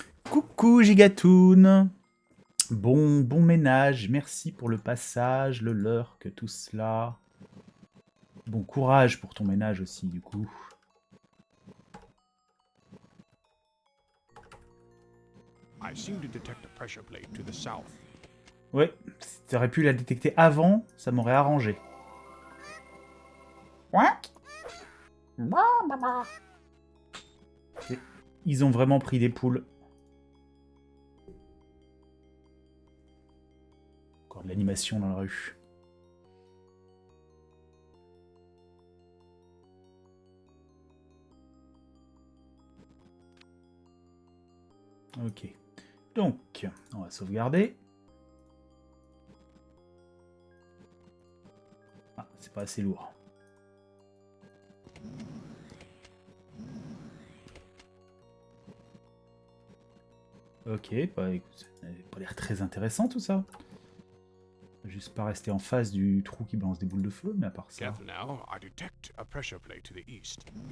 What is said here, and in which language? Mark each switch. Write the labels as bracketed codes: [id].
[fr] Coucou Gigatoon! Bon ménage, merci pour le passage, le lurk, tout cela. Bon courage pour ton ménage aussi, du coup. [en] I seem to detect a pressure plate to the south. [fr] Ouais, si t'aurais pu la détecter avant, ça m'aurait arrangé. Ils ont vraiment pris des poules. Encore de l'animation dans la rue. Ok. Donc, on va sauvegarder. Ah, c'est pas assez lourd. Ok, bah écoute, ça n'avait pas l'air très intéressant tout ça. Juste pas rester en face du trou qui balance des boules de feu, mais à part ça... [en] Careful now, I detect a pressure plate to the east.